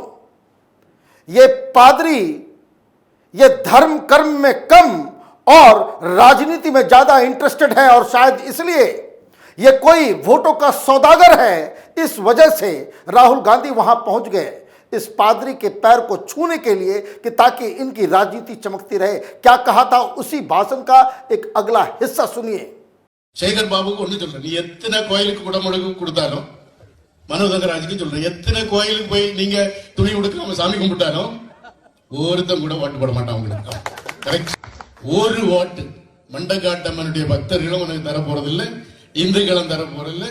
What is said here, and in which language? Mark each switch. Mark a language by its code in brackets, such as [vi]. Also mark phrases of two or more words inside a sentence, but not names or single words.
[hi] ये पादरी ये धर्म कर्म में कम और राजनीति में ज्यादा इंटरेस्टेड है और शायद इसलिए ये कोई वोटों का सौदागर है, इस वजह से राहुल गांधी वहां पहुंच गए इस पादरी के पैर को छूने के लिए कि ताकि इनकी राजनीति चमकती रहे। क्या कहा था उसी भाषण का एक अगला हिस्सा सुनिए। [ta] சேகர் பாபுக்கு ஒண்ணு சொல்றேன், நீ எத்தனை கோயிலுக்கு குடமுழுக்கு கொடுத்தாலும் மனோ தங்கராஜுக்கு சொல்றேன், எத்தனை கோயிலுக்கு போய் நீங்க துணி உடுக்காம சாமி கும்பிட்டாலும் ஒருத்தன் கூட ஓட்டு போட மாட்டான் உங்களுக்கு. கரெக்ட். ஒரு ஓட்டு மண்டக்காட்டம்மனுடைய பக்தர்களும் உனக்கு தர போறதில்லை, இந்துக்களும் தர போறதில்லை.